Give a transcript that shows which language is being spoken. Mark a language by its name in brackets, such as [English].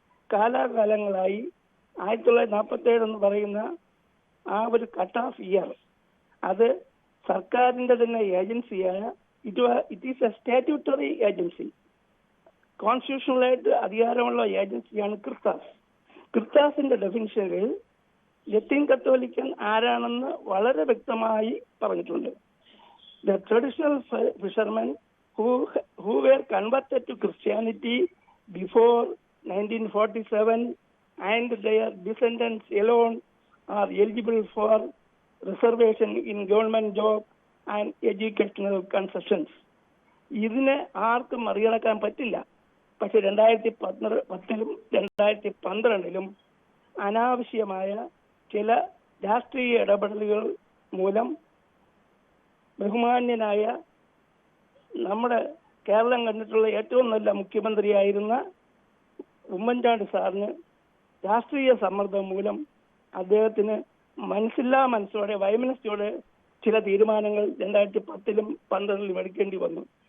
[Malayalam] കാലാകാലങ്ങളായി 1947 എന്ന് പറയുന്ന ആ ഒരു കട്ട് ഓഫ് ഇയർ, അത് സർക്കാരിന്റെ തന്നെ ഏജൻസിയായ [English] it is a statutory agency, [Malayalam] കോൺസ്റ്റിറ്റ്യൂഷണലായിട്ട് അധികാരമുള്ള ഏജൻസിയാണ് ക്രിസ്താസിന്റെ ഡെഫിനിഷനുകൾ ലത്തീൻ കത്തോലിക്കൻ ആരാണെന്ന് വളരെ വ്യക്തമായി പറഞ്ഞിട്ടുണ്ട്. [English] The traditional fishermen who were converted to Christianity before 1947 and their descendants alone are eligible for reservation in government job and educational concessions. [Malayalam] ഇതിനെ ആർക്കും മറികടക്കാൻ പറ്റില്ല. പക്ഷെ 2010-ലും 2012-ലും അനാവശ്യമായ ചില രാഷ്ട്രീയ ഇടപെടലുകൾ മൂലം ബഹുമാന്യനായ നമ്മുടെ കേരളം കണ്ടിട്ടുള്ള ഏറ്റവും നല്ല മുഖ്യമന്ത്രിയായിരുന്ന ഉമ്മൻചാണ്ടി സാറിന് രാഷ്ട്രീയ സമ്മർദ്ദം മൂലം അദ്ദേഹത്തിന് മനസ്സോടെ വൈമനസ്യോടെ ചില തീരുമാനങ്ങൾ 2010-ലും 2012-ലും എടുക്കേണ്ടി വന്നു.